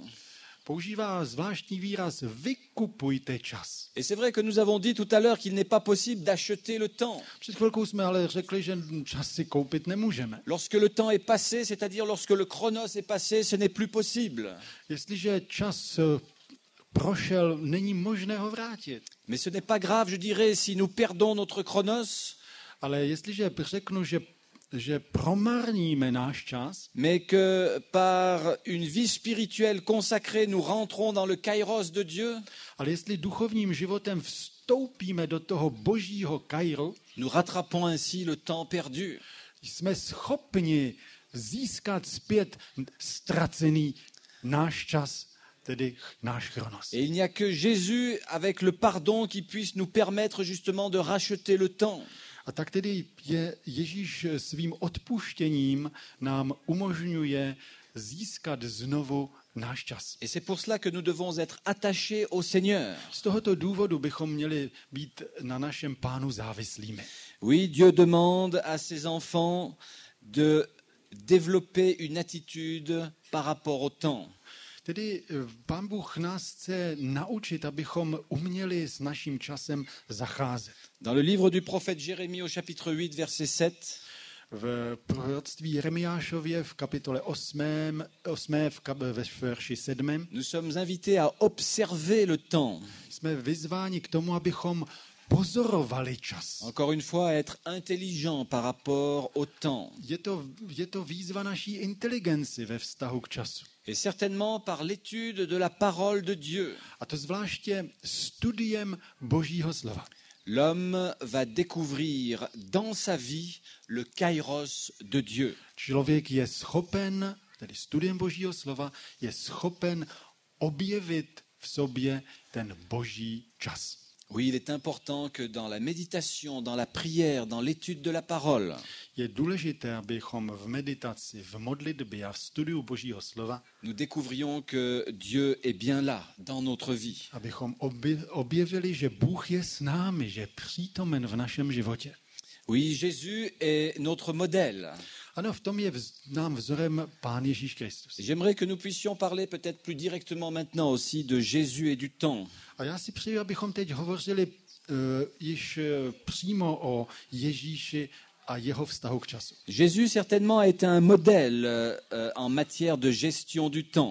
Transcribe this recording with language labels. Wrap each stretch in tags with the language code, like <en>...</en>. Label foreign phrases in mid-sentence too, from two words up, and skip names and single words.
<cs>používá zvláštní výraz vykupujte čas.</cs> <fr>Et c'est vrai que nous avons dit tout à l'heure qu'il n'est pas possible d'acheter le temps.</fr> <cs>Před chvilkou jsme ale řekli, že čas si koupit nemůžeme.</cs> <fr>Lorsque le temps est passé, c'est-à-dire lorsque le chronos est passé, ce n'est plus possible.</fr> <cs>Jestliže čas prošel, není možné ho vrátit.</cs> <fr>Mais ce n'est pas grave, je dirais, si nous perdons notre chronos,</fr> <cs>Ale jestliže řeknu, že promarníme náš čas,</cs> <fr>mais que par une vie spirituelle consacrée, nous rentrons dans le kairos de Dieu,</fr> <cs>ale jestli duchovním životem vstoupíme do toho božího kairu,</cs> <fr>nous rattrapons ainsi le temps perdu.</fr> <cs>jsme schopni získat zpět ztracený náš čas, tedy náš chronos.</cs> <fr>Et il n'y a que Jésus, avec le pardon, qui puisse nous permettre justement de racheter le temps.</fr> <cs>A tak tedy je Ježíš svým odpuštěním nám umožňuje získat znovu náš čas.</cs> <fr>Et c'est pour cela que nous devons être attachés au Seigneur.</fr> <cs>Z tohoto důvodu bychom měli být na našem Pánu závislými.</cs> <fr>Oui, Dieu demande à ses enfants de développer une attitude par rapport au temps.</fr> <cs>Tedy Pán Bůh nás chce naučit, abychom uměli s naším časem zacházet.</cs> <fr>Dans le livre du prophète Jérémie au chapitre 8, verset 7,</fr> <cs>V proroctví Jeremiášově v kapitole 8, ve verši 7,</cs> <fr>nous sommes invités à observer le temps.</fr> <cs>jsme vyzváni k tomu, abychom pozorovali čas.</cs> <fr>Encore une fois, être intelligent par rapport au temps.</fr> <cs>Je to výzva naší inteligenci ve vztahu k času.</cs> <fr>Et certainement par l'étude de la parole de Dieu.</fr> <cs>A to zvláště studiem Božího slova.</cs> <fr>L'homme va découvrir dans sa vie le kairos de Dieu.</fr> <cs>Člověk je schopen, tedy studiem Božího slova, je schopen objevit v sobě ten Boží čas.</cs> <fr>Oui, il est important que dans la méditation, dans la prière, dans l'étude de la parole,</fr> <cs>Je důležité, abychom v meditaci, v modlitbě a v studiu Božího slova,</cs> <fr>nous découvrions que Dieu est bien là, dans notre vie.</fr> <cs>abychom objevili, že Bůh je s námi, že je přítomen v našem životě.</cs> <fr>Oui, Jésus est notre modèle.</fr> <cs>Ano, v tom je nám vzorem Pán Ježíš Kristus.</cs> <fr>J'aimerais que nous puissions parler peut-être plus directement maintenant aussi de Jésus et du temps.</fr> <cs>A já si přeji, abychom teď hovořili již přímo o Ježíši a jeho vztahu k času.</cs> <fr>Jésus certainement a été un modèle en matière de gestion du temps.</fr>